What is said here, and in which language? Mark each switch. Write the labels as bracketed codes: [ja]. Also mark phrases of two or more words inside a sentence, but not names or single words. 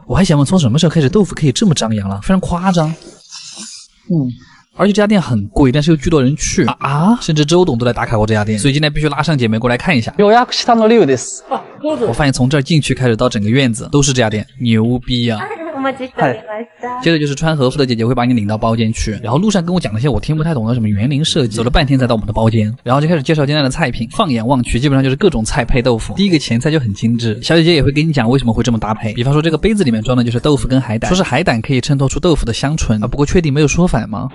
[zh] 我还想问，从什么时候开始豆腐可以这么张扬了？非常夸张。而且这家店很贵，但是又巨多人去甚至周董都来打卡过这家店，所以今天必须拉上姐妹过来看一下。我发现从这儿进去开始到整个院子都是这家店，牛逼啊！ [ja] お待ちしておりました。 [zh] 接着就是穿和服的姐姐会把你领到包间去，然后路上跟我讲了些我听不太懂的什么园林设计，走了半天才到我们的包间，然后就开始介绍今天的菜品。放眼望去，基本上就是各种菜配豆腐。第一个前菜就很精致，小姐姐也会跟你讲为什么会这么搭配。比方说这个杯子里面装的就是豆腐跟海胆，说是海胆可以衬托出豆腐的香醇啊，不过确定没有说反吗？